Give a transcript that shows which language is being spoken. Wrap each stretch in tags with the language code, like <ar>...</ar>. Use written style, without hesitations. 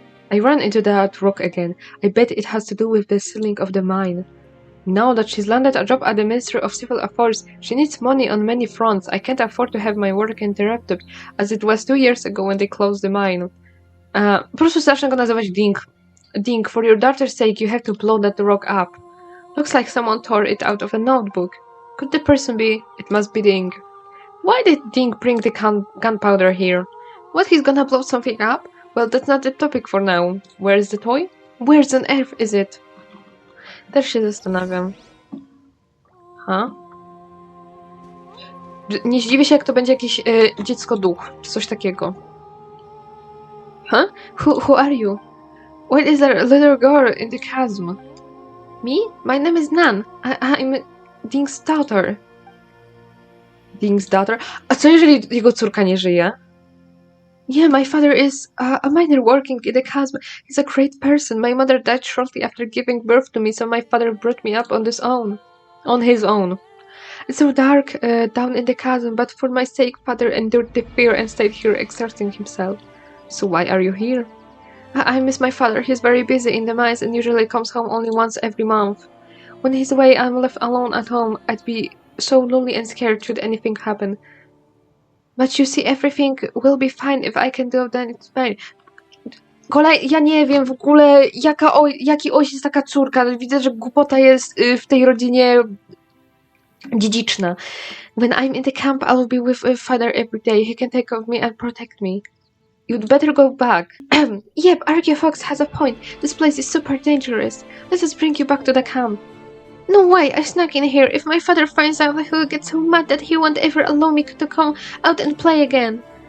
<en>I ran into that rock again. I bet it has to do with the ceiling of the mine. Now that she's landed a job at the Ministry of Civil Affairs, she needs money on many fronts. I can't afford to have my work interrupted, as it was 2 years ago when they closed the mine.</en> <pl>Po prostu zacznę go nazywać Ding.</pl> <en>Ding, for your daughter's sake, you have to blow that rock up. Looks like someone tore it out of a notebook. Could the person be? It must be Ding. Why did Ding bring the gunpowder here? What, he's gonna blow something up? Well, that's not the topic for now. Where's the toy? Where's on earth is it?</en> <pl>Też się zastanawiam. Nie zdziwię się, jak to będzie jakieś dziecko-duch, czy coś takiego.</pl> <en>Who are you? What is that little girl in the chasm? Me? My name is Nan. I'm Ding's daughter. Ding's daughter?</en> <pl>A co jeżeli jego córka nie żyje?</pl> <en>Yeah, my father is a miner working in the chasm. He's a great person. My mother died shortly after giving birth to me, so my father brought me up on his own. It's so dark down in the chasm, but for my sake, father endured the fear and stayed here exerting himself. So why are you here? I miss my father. He's very busy in the mines and usually comes home only once every month. When he's away, I'm left alone at home. I'd be so lonely and scared should anything happen. But you see, everything will be fine if I can do then it's fine.</en> <pl>Ja nie wiem w ogóle, jaki ojciec, taka córka. Widzę, że głupota jest w tej rodzinie dziedziczna.</pl> <en>When I'm in the camp, I'll be with father every day. He can take of me and protect me. You'd better go back. Yep, Archie Fox has a point. This place is super dangerous. Let us bring you back to the camp. No way, I snuck in here. If my father finds out, he'll get so mad that he won't ever allow me to come out and play again.</en>